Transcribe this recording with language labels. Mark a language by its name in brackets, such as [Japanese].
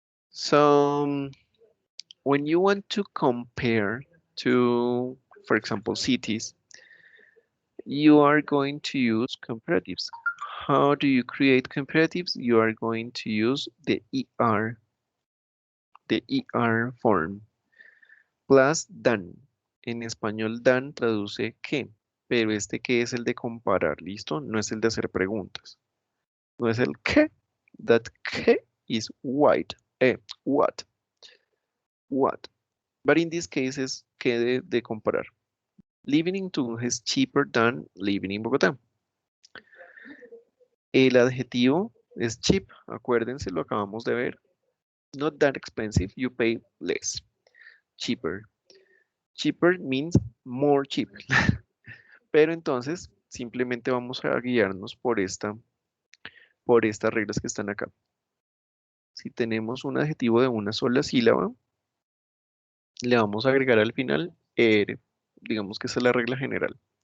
[English] So when you want to compare to, for example, cities, you are going to use comparatives. How do you create comparatives? You are going to use the ER form, plus than. [Spanish] En español, than traduce que, pero este que es el de comparar, ¿listo? No es el de hacer preguntas. No es el que, that que is white, what, what. [English] But in this case [Spanish] es que de comparar. [English] Living in Tunja is cheaper than living in Bogotá. [Spanish] El adjetivo es cheap, acuérdense, lo acabamos de ver. [English] Not that expensive, you pay less. Cheaper. Cheaper means more cheap. [Spanish] Pero entonces simplemente vamos a guiarnos por estas reglas que están acá. Si tenemos un adjetivo de una sola sílaba, le vamos a agregar al final er. Digamos que esa es la regla general.